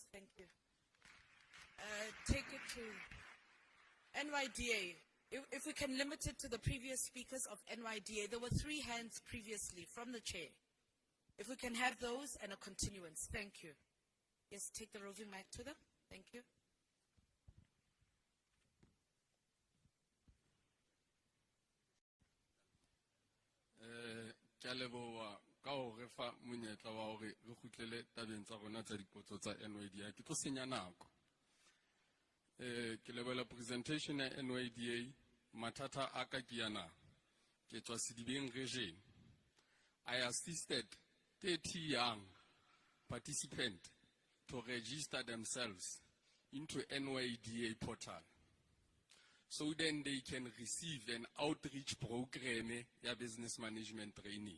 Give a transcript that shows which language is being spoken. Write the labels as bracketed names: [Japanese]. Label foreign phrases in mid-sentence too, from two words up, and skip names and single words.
[English] Thank you. Take it to NYDA. If we can limit it to the previous speakers of NYDA, there were 3 hands previously from the chair. If we can have those and a continuance. Thank you. Yes, take the roving mic to them. Thank you. [Southern Sotho] Ke a leboha ka ho re fa monyetla wa hore re kgutlele tabeng tsa rona tsa dipotso tsa NYDA. Ke tlo senya nako. Ke lebohela presentation ya NYDA. Mathata a ka ke yana. Ke tswa Sedibeng region. [English] I assisted 30 young participants to register themselves into NYDA portal, so then they can receive an outreach program, ya business management training.